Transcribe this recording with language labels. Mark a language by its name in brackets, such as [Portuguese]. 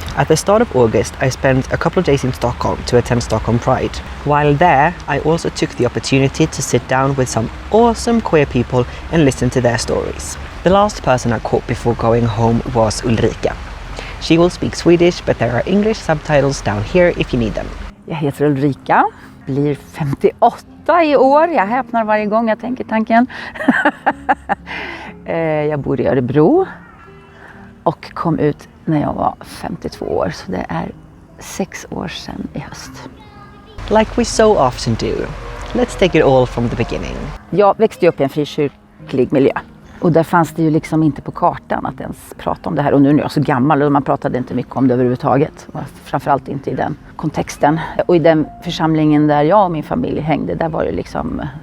[English] At the start of August, I spent a couple of days in Stockholm to attend Stockholm Pride. While there, I also took the opportunity to sit down with some awesome queer people and listen to their stories. The last person I caught before going home was Ulrika. She will speak Swedish, but there are English subtitles down here if you need them. [Swedish] Jag heter Ulrika, blir 58 i år. Jag häpnar varje gång jag tänker tanken. Jag bor i Örebro och kom ut när jag var 52 år. Så det är 6 år sedan i höst. [English] Like we so often do, let's take it all from the beginning. [Swedish] Jag växte upp i en frikyrklig miljö. Och där fanns det ju liksom inte på kartan att ens prata om det här. Och nu är jag så gammal och man pratade inte mycket om det överhuvudtaget. Framförallt inte i den kontexten. Och i den församlingen där jag och min familj hängde, där var det liksom...